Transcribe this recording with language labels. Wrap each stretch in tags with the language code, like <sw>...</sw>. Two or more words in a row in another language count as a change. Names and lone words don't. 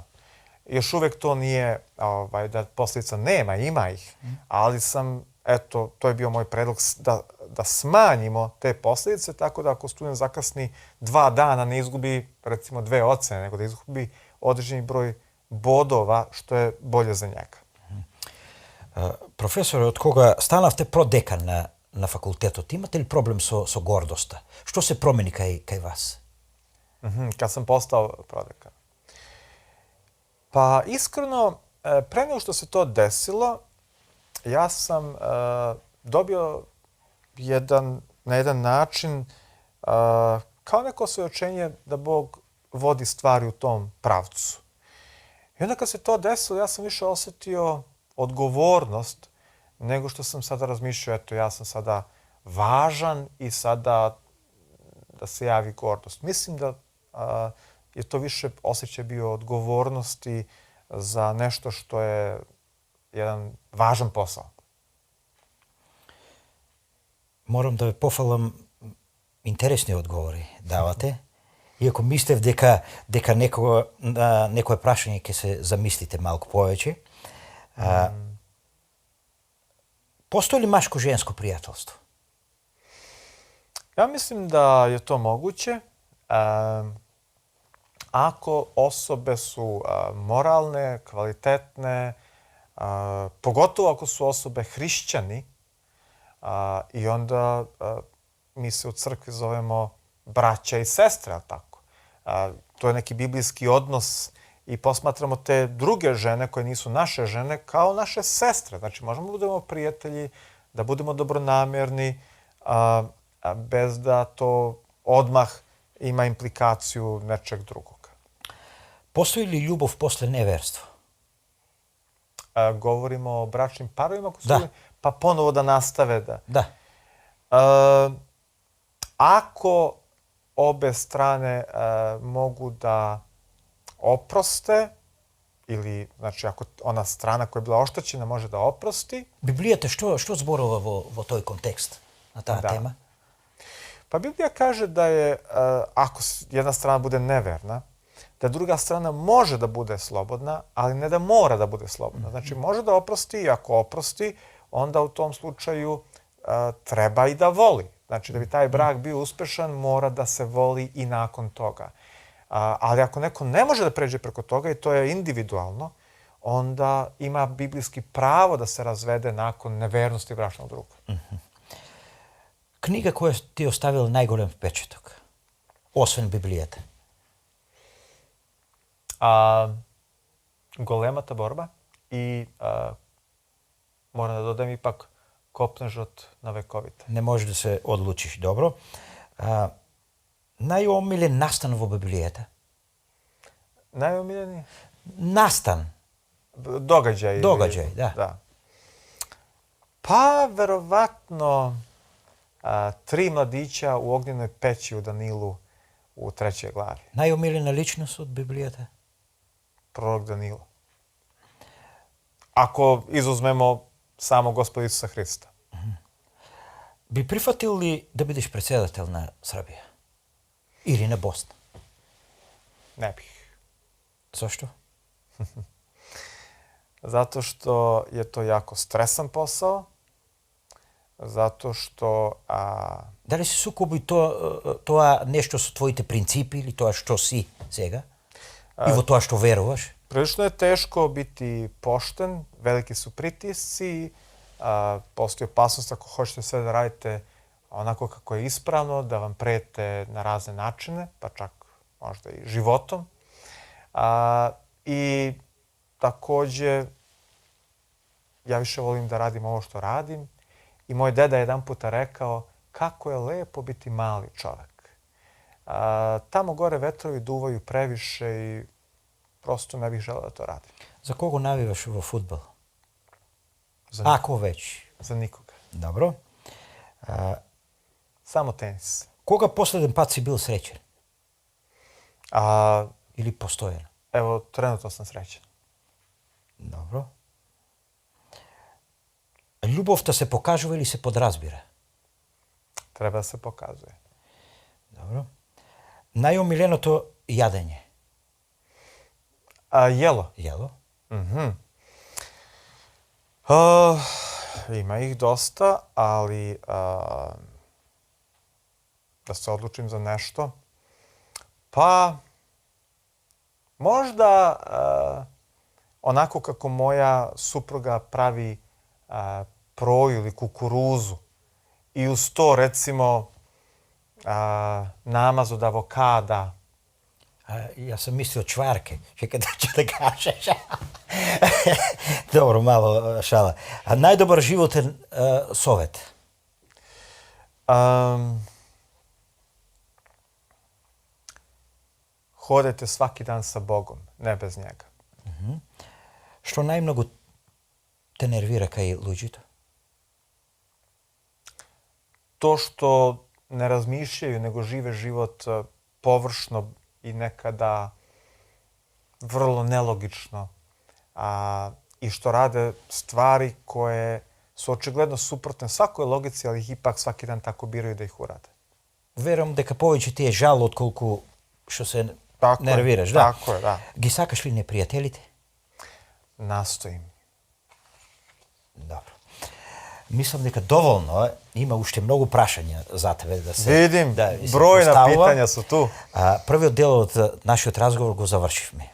<sr>Još uvek to nije da posljedica nema, ima ih, ali sam, eto, to je bio moj predlog da smanjimo te posljedice, tako da ako student zakasni 2 dana ne izgubi recimo 2 ocene, nego da izgubi određeni broj bodova, što je bolje za njega.</sr> <mk>Професоре, од кога станавте продекан на факултетот, имате ли проблем со гордоста? Што се промени кај вас?</mk> <sr>Kad sam postao prodekan. Pa iskreno, pre nego što se to desilo, ja sam dobio na jedan način kao neko osvjedočenje da Bog vodi stvari u tom pravcu. I onda kad se to desilo, ja sam više osjetio odgovornost nego što sam sada razmišljao, eto, ja sam sada važan i sada da se javi gordost. Mislim da je to više osjećaj bio odgovornosti za nešto što je jedan važan posao.</sr> <mk>Морам да ве пофалам, интересни одговори давате. Иако мислев дека некое прашање ќе се замислите малку повеќе. Постои ли машко-женско пријателство?</mk> <sr>Ja mislim da je to moguće ako osobe su moralne, kvalitetne, pogotovo ako su osobe hrišćani, i onda mi se u crkvi zovemo braća i sestre, ali tako. To je neki biblijski odnos i posmatramo te druge žene koje nisu naše žene kao naše sestre. Znači, možemo da budemo prijatelji, da budemo dobronamjerni, bez da to odmah ima implikaciju nečeg drugog.</sr> <mk>Постои ли љубов после неверство?</mk> <sr>Govorimo o bračnim parovima koji su Da. pa ponovo da nastave da.</sr> <mk>Да.</mk> <sr>Ako obe strane mogu da oproste, ili, znači, ako ona strana koja je bila oštećena može da oprosti.</sr> <mk>Библијата што зборува во тој контекст на таа Да. тема?</mk> <sr>Pa Biblija kaže da je, ako jedna strana bude neverna, da druga strana može da bude slobodna, ali ne da mora da bude slobodna. Znači, može da oprosti i ako oprosti, onda u tom slučaju treba i da voli. Znači, da bi taj brak bio uspešan, mora da se voli i nakon toga. Ali ako neko ne može da pređe preko toga, i to je individualno, onda ima biblijski pravo da se razvede nakon nevernosti bračnog druga.</sr> <mk>Книга која ти е оставила најголем впечаток, освен Библијата?</mk> <sr>Golemata borba i moram da dodam ipak kopnež od na vekovite.</sr> <mk>Не можеш да се одлучиш, добро. Најомилен настан во Библијата?</mk> <sr>Najomiljeniji?</sr> <mk>Настан.</mk> <sr>Događaj. Događaj, da. Pa, verovatno, 3 mladića u ognjenoj peći u Danilu u 3. glavi.</sr> <mk>Најомилена личност од Библијата?</mk> <sr>Prorok Danilo. ako izuzmemo samo Gospoda Isusa Hrista.</sr> <mk>Би прифатил ли да бидеш председател на Србија? Или на Босна?</mk> <sr>Ne bih.</sr> <mk>Зашто?</mk> <sr>Zato što je to jako stresan posao, zato što</sr> <mk>Дали се сукоби тоа нешто со твоите принципи или тоа што си сега? И во тоа што веруваш?</mk> <sr>prilično je teško biti pošten, veliki su pritisci, postoji opasnost ako hoćete sve da radite onako kako je ispravno, da vam prete na razne načine, pa čak možda i životom. I takođe, ja više volim da radim ovo što radim. I moj deda je jedan puta rekao kako je lepo biti mali čovek. Tamo gore vetrovi duvaju previše i prosto ne bih želeo da to radim.</sr> <mk>За кого навиваш во фудбал? Ако веќе.</mk> <sr>Za nikoga.</sr> <mk>Добро.</mk> <sr>Samo tenis.</sr> <mk>Кога последен пат си бил среќен? Или постојано?</mk> <sr>Evo, trenutno sam srećan.</sr> <mk>Добро. Љубовта се покажува или се подразбира?</mk> <sr>Treba da se pokazuje.</sr> <mk>Добро. Најомиленото јадење?</mk> <sr>Jelo.</sr> <mk>Јело?</mk> <sr>Ima ih dosta, ali da se odlučim za nešto, pa možda onako kako moja supruga pravi proju ili kukuruzu i uz to recimo namaz od avokada.</sr> <mk>Јас сам мислил чварке. Чекај да ќе да кажеш. Добро, мало шала. Најдобар животен совет?</mk> <sr>Hodajte svaki dan sa Bogom, ne bez njega.</sr> <mk>Што најмногу те нервира кај луѓето?</mk> <sr>To što ne razmišljaju, nego žive život površno i nekada vrlo nelogično i što rade stvari koje su očigledno suprotne svakoj logici, ali ih ipak svaki dan tako biraju da ih urade.</sr> <mk>Верувам дека повеќе ти е жал отколку што се</mk> <sr>Tako</sr> <mk>нервираш,</mk> <sr>je,</sr> <mk>да?</mk> <sr>Tako je, da.</sr> <mk>Ги сакаш ли непријателите?</mk> <sr>Nastojim.</sr> <mk>Добро. Мислам дека доволно е. Има уште многу прашања за тебе да се</mk> <sr>Vidim,</sr> <mk>да се</mk> <sr>brojna</sr> <mk>поставува.</mk> <sr>pitanja su tu.</sr> <mk>Првиот дел од нашиот разговор го завршивме.</mk>